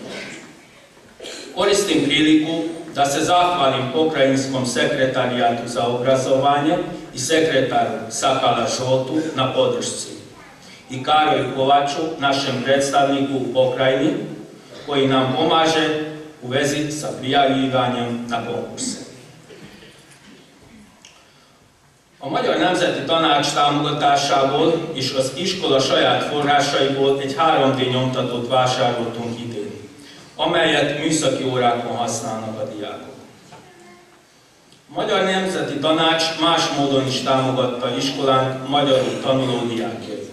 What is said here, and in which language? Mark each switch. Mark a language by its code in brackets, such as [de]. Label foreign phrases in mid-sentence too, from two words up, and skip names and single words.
[sr] Koristim priliku da se zahvalim Pokrajinskom sekretarijatu za obrazovanje i sekretaru Sakala Žotu na podršci i Karolju Kovaču, našem predstavniku u pokrajini, koji nam pomaže u vezi sa prijavljivanjem na konkurse. [hu] A magyar nemzeti tanács támogatásából és az iskola saját forrásaiból egy 3D nyomtatót vásároltunk idén, amelyet műszaki órákon használnak a diákok. A Magyar Nemzeti Tanács más módon is támogatta iskolánk magyarul tanuló diákjait.